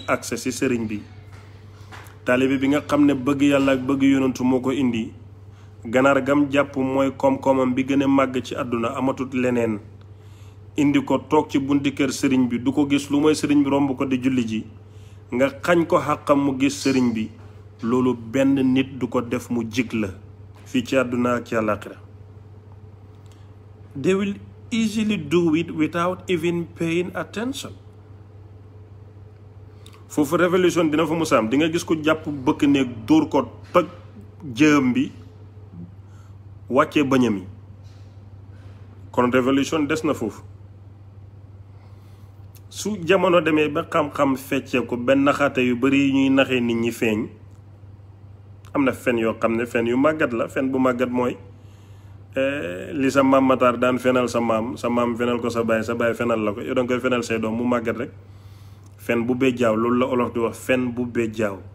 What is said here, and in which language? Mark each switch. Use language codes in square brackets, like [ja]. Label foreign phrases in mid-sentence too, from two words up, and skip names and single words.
[wo] accès ci sëriñ bi taalibe bi nga xam ne bëgg yàlla ak bëgg yonantu moo ko indi ganaar gam jàpp mooy koom-koomam bi gën a màgg ci àdduna amatut leneen indi ko toog ci bunti kër sëriñ bi du ko gis lu mooy sëriñ bi romb ko di julli ji nga xañ ko xàqam mu gis sëriñ bi loolu benn nit du ko def mu jig la fii ci àdduna ak ci àllaaxira [en] they will easily do it without even paying attention [wo] foofu révolution dina fa musaam di nga gis ko jàpp bëkk néeg dóor ko toj jëm bi wàccee bañam yi kon révolution des na foofu su jamono demee ba xam-xam feccee ko benn naxaate yu bari yi ñuy naxee nit ñi feeñ am na fen yoo xam ne fen yu màggat la fen bu màggat mooy li sa maam Matar daan fenal sa maam fenal ko sa baay fenal la ko yow danga koy fenal say doom mu màggat rek fen bu béjjaaw loolu la olof di wax fen bu béjjaaw